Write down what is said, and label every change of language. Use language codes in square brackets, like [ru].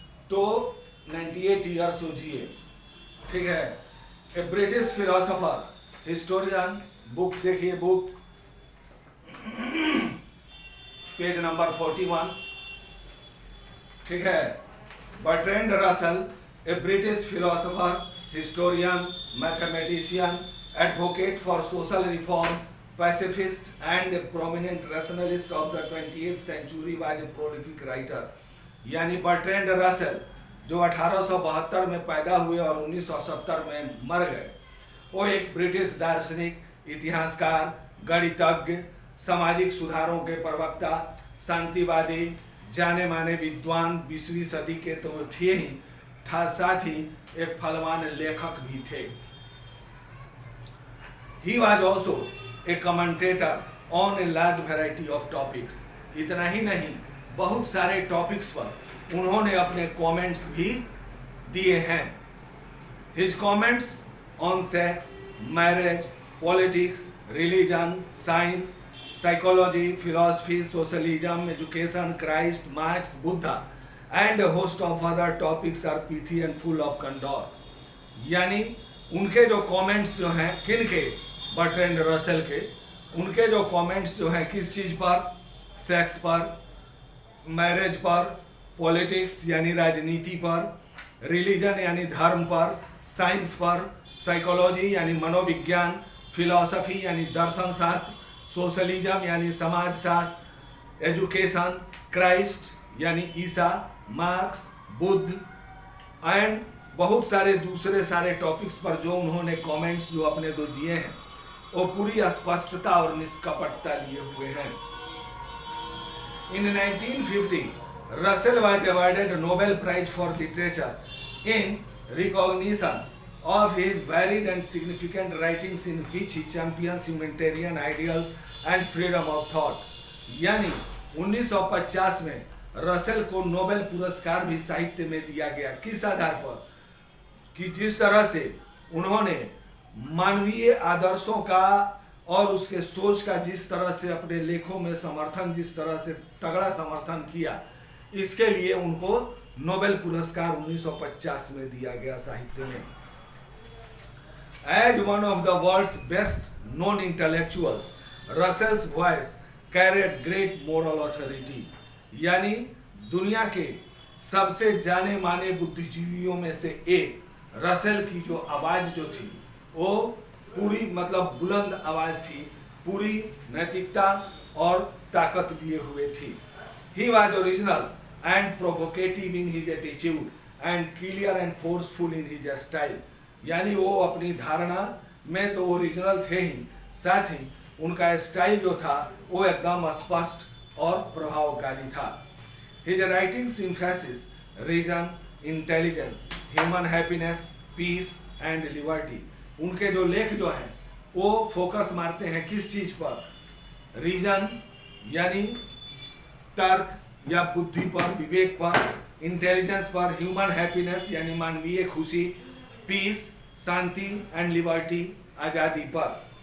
[hi] तो 98 ईयर्स हो जिए। ठीक है, [en] A British philosopher, historian. [hi] बुक देखिए, बुक पेज नंबर 41। ठीक है, Bertrand Russell [en] a British philosopher, historian, mathematician, advocate for social reform, pacifist, and a prominent rationalist of the 20th century, was a prolific writer. [hi] यानी Bertrand Russell जो 1872 में पैदा हुए और 1970 में मर गए, वो एक ब्रिटिश दार्शनिक, इतिहासकार, गणितज्ञ, सामाजिक सुधारों के प्रवक्ता, शांतिवादी, जाने माने विद्वान 20वीं सदी के तो थे ही, साथ ही एक फलवान लेखक भी थे. [en] He was also a commentator on a large variety of topics. [hi] इतना ही नहीं, बहुत सारे टॉपिक्स पर उन्होंने अपने कमेंट्स भी दिए हैं. [en] His comments on sex, marriage, politics, religion, science, psychology, philosophy, socialism, education, Christ, Marx, Buddha, and a host of other topics are pithy and full of candor. [hi] यानी उनके जो कमेंट्स जो हैं, किन के, बर्ट्रैंड रसेल के, उनके जो कमेंट्स जो हैं किस चीज़ पर, सेक्स पर, मैरिज पर, पॉलिटिक्स यानी राजनीति पर, रिलीजन यानी धर्म पर, साइंस पर, साइकोलॉजी यानी मनोविज्ञान, फिलॉसफी यानी दर्शन शास्त्र, सोशलिज्म यानी समाज शास्त्र, एजुकेशन, क्राइस्ट यानी ईसा, मार्क्स, बुद्ध, एंड बहुत सारे दूसरे सारे टॉपिक्स पर जो उन्होंने कमेंट्स जो अपने दो दिए हैं, वो पूरी स्पष्टता और निष्कपटता लिए हुए हैं. [en] In 1950, Russell was awarded a Nobel Prize for Literature in recognition of his varied and significant writings in which he champions humanitarian ideals and freedom of thought. [hi] यानी 1950 में रसेल को नोबेल पुरस्कार भी साहित्य में दिया गया. किस आधार पर? कि जिस तरह से उन्होंने मानवीय आदर्शों का और उसके सोच का जिस तरह से अपने लेखों में समर्थन, जिस तरह से तगड़ा समर्थन किया, इसके लिए उनको नोबेल पुरस्कार 1950 में दिया गया साहित्य में. [en] As one of the world's best known intellectuals, Russell's voice carried great moral authority. [hi] यानी दुनिया के सबसे जाने माने बुद्धिजीवियों में से एक रसेल की जो आवाज़ जो थी, वो पूरी मतलब बुलंद आवाज़ थी, पूरी नैतिकता और ताकत लिए हुए थी. [en] He was original and provocative in his attitude and clear and forceful in his style. [hi] यानी वो अपनी धारणा में तो ओरिजिनल थे ही, साथ ही उनका स्टाइल जो था वो एकदम स्पष्ट और प्रभावकारी था. [en] His writings emphasize reason, intelligence, human happiness, peace and liberty. [hi] उनके जो लेख जो हैं वो फोकस मारते हैं किस चीज़ पर? रीजन यानी तर्क या बुद्धि पर, विवेक पर, इंटेलिजेंस पर, ह्यूमन हैप्पीनेस यानी मानवीय खुशी, पीस शांति एंड लिबर्टी आज़ादी पर.